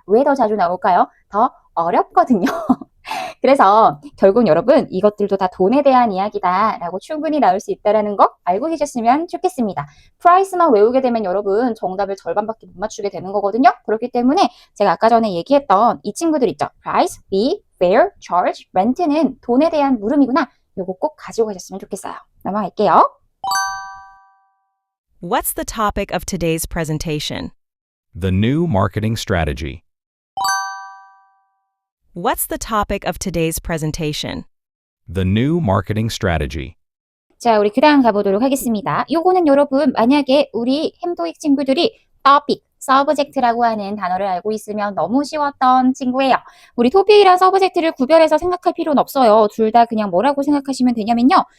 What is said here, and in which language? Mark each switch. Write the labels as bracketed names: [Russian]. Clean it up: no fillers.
[Korean] 왜 더 자주 나올까요? 더 어렵거든요. 그래서 결국 여러분 이것들도 다 돈에 대한 이야기다 라고 충분히 나올 수 있다는 거 알고 계셨으면 좋겠습니다. 프라이스만 외우게 되면 여러분 정답을 절반밖에 못 맞추게 되는 거거든요. 그렇기 때문에 제가 아까 전에 얘기했던 이 친구들 있죠. price, fee, fare, charge, rent는 돈에 대한 물음이구나. 요거 꼭 가지고 가셨으면 좋겠어요. 넘어갈게요. [English] What's the topic of today's presentation? The new marketing strategy. What's the topic of today's presentation? The new marketing strategy. [Korean] 자, 우리 그 다음 가보도록 하겠습니다. 요거는 여러분 만약에 우리 햄도익 친구들이 topic, subject라고 하는 단어를 알고 있으면 너무 쉬웠던 친구예요. 우리 토픽이랑 subject를 구별해서 생각할 필요는 없어요. 둘 다 그냥 뭐라고 생각하시면 되냐면요.